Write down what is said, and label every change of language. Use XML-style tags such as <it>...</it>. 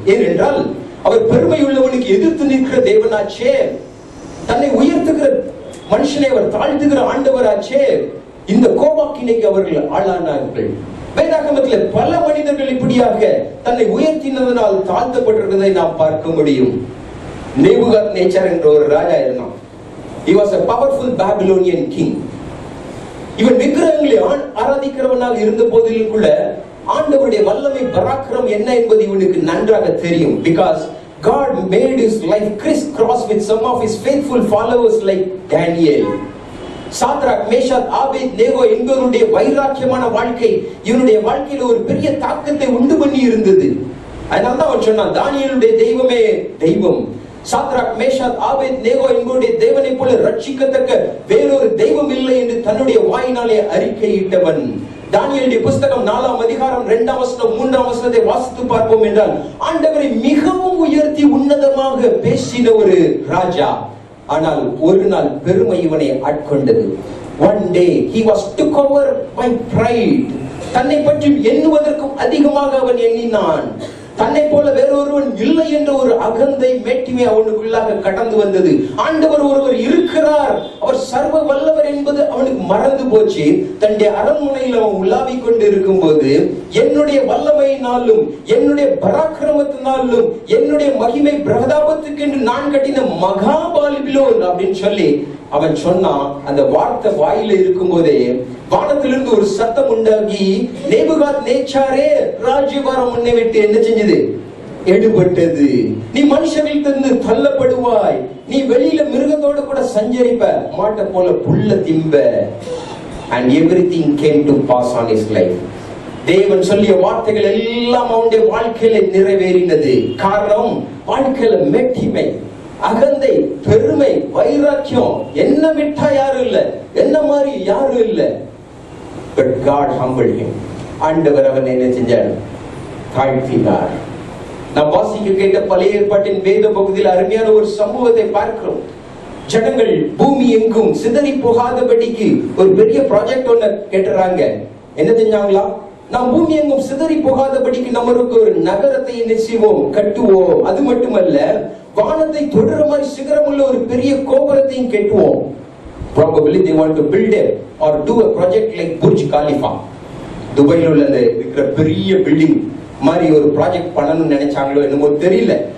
<ta>ஏனென்றால் அவர் பெருமை உள்ளவனுக்கு எதிர்த்து நிற்கிற தேவனாச்சே, தன்னை உயர்த்துகிற மனுஷனை அவர் தாழ்த்துகிற ஆண்டவராச்சே, இந்த கோபாக்கினைக்கு அவர்கள் ஆளானார்கள். வேதாகமத்தில் பல மனிதர்கள் இப்படியாக தன்னை உயர்த்தினதனால் தாழ்த்தப்பட்டிருந்ததை நாம் பார்க்க முடியும். நேபுகாத்நேச்சர் என்ற ஒரு ராஜா இருந்தான்.</ta> <en>He was a powerful Babylonian king.</en> <ta>இவன் விக்கிரகங்களை ஆராதிக்கிறவனாக இருந்த போதிலும் கூட ஆண்டவருடைய வல்லமை பராக்கிரம் என்ன என்பது இவனுக்கு நன்றாக தெரியும்.</ta> <en>Because God made his life criss-cross with some of his faithful followers like Daniel.</en> <ta>Shadrach, Meshach, Abednego என்பவருடைய வைராக்கியமான வாழ்க்கை இவனுடைய வாழ்க்கையில ஒரு பெரிய தாக்கத்தை உண்டு பண்ணி இருந்தது. அதனால தான் அவன் சொன்னான், தானியேலுடைய தெய்வமே தெய்வம். சாத்ராக், மேஷாக், ஆபேத்நேகோ என்பவருடைய தேவனை போல ரட்சிக்கத்தக்க வேறொரு தெய்வம் இல்லை என்று தன்னுடைய வாயினாலே அறிக்கையிட்டவன். தானியேலுடைய புஸ்தகம் 4ஆம் அதிகாரம் 2ஆம் வசனம் 3ஆம் வசனத்தை வாசித்து பார்ப்போம் என்றால், ஆண்டவரை மிகவும் உயர்த்தி உன்னதமாக பேசின ஒரு ராஜா. ஆனால் ஒரு நாள் பெருமை இவனை ஆட்கொண்டது.</ta> <en>One day he was took over by pride.</en> <ta>தன்னை பற்றி எண்ணுவதற்கும் அதிகமாக அவன் எண்ணினான். தன்னை போல வேறொருவன் இல்லை என்ற ஒரு அகந்தை மேட்டிமை அவனுக்குள்ளாக கடந்து வந்தது. ஆண்டவர் ஒருவர் இருக்கிறார், அவர் சர்வ வல்லவர் என்பது அவனுக்கு மறந்து போச்சு. தன்னுடைய அரண்மனையில் அவன் உலாவிக் கொண்டு இருக்கும் போது, என்னுடைய வல்லமையினாலும் என்னுடைய பராக்கிரமத்தினாலும் என்னுடைய மகிமை பிரதாபத்துக்கு என்று நான் கட்டின மகாபாலிபிலோன் அப்படின்னு சொல்லி அவன் சொன்னான். அந்த வார்த்தை வாயில இருக்கும் போதே வானத்திலிருந்து ஒரு சத்தம் உண்டாகி, நேபுகாத் நேச்சாரே, ராஜ்யபாரம் உன்னை விட்டு என்ன செஞ்சது? எடுபட்டது. நீ மனுஷரிலிருந்து தள்ளப்படுவாய். நீ வெளியில மிருகத்தோடு கூட சஞ்சரிப்ப, மாட்டை போல புல்ல திம்ப.</ta> <en>And everything came to pass on his life.</en> <ta>தேவன் சொல்லிய வார்த்தைகள் எல்லாம் அவனுடைய வாழ்க்கையில நிறைவேறினது. காரணம், வாழ்க்கையில மேட்டிமை, அகந்தை, பெருமை, வைராக்கியம் என்ன விட்டா யாரும் இல்ல, என்ன மாதிரி யாரும் இல்ல.</ta> <en>But God humbled him.</en> <ta>ஆண்டவர் அவனை என்ன செஞ்சார்? தாழ்த்தினார். நாம் வாசிக்க கேட்ட பழைய ஏற்பாட்டின் வேத பகுதியில் அருமையான ஒரு சம்பவத்தை பார்க்கிறோம். ஜனங்கள் பூமி எங்கும் சிதறி போகாதபடிக்கு ஒரு பெரிய ப்ராஜெக்ட் ஒண்ணு கேட்டுறாங்க. என்ன செஞ்சாங்களா? நாம் பூமி எங்கும் சிதறி போகாதபடிக்கு நம்மளுக்கு ஒரு நகரத்தை என்ன செய்வோம்? கட்டுவோம். அது மட்டுமல்ல, வானத்தை தொடர மாதிரி சிகரம் உள்ள ஒரு பெரிய கோபுரத்தையும் கட்டுவோம்.</ta> <en>Probably they want to build it or do a project like Burj Khalifa.</en> <ta>துபாயில உள்ள அந்த இருக்கிற பெரிய பில்டிங் மாதிரி ஒரு ப்ராஜெக்ட் பண்ணணும்னு நினைச்சாங்களோ என்னமோ தெரியல.</ta>